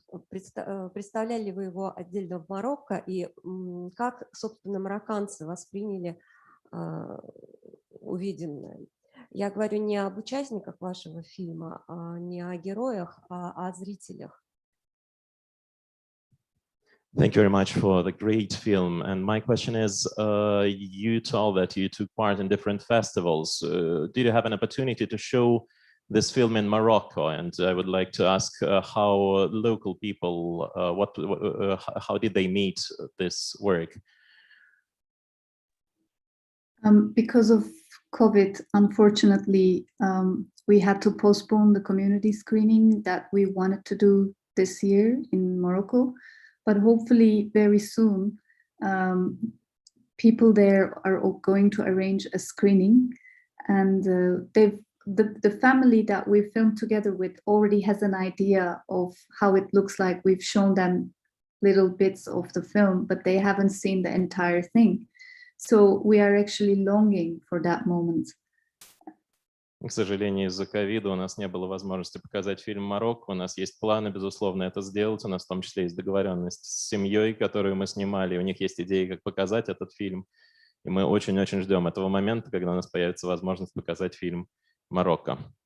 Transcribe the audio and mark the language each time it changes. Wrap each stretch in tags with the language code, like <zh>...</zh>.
<ru>представляли ли вы его отдельно в Марокко, и как, собственно, марокканцы восприняли увиденное? Я говорю не об участниках вашего фильма, не о героях, а о зрителях.</ru> <en>Thank you very much for the great film. And my question is, you told that you took part in different festivals. Did you have an opportunity to show this film in Morocco? And I would like to ask how local people, how did they meet this work? Because of COVID, unfortunately, we had to postpone the community screening that we wanted to do this year in Morocco. But hopefully very soon, people there are going to arrange a screening. And the family that we filmed together with already has an idea of how it looks like. We've shown them little bits of the film, but they haven't seen the entire thing. So we are actually longing for that moment.</en> <ru>К сожалению, из-за ковида у нас не было возможности показать фильм «Марокко». У нас есть планы, безусловно, это сделать. У нас в том числе есть договоренность с семьей, которую мы снимали. У них есть идеи, как показать этот фильм. И мы очень-очень ждем этого момента, когда у нас появится возможность показать фильм «Марокко».</ru>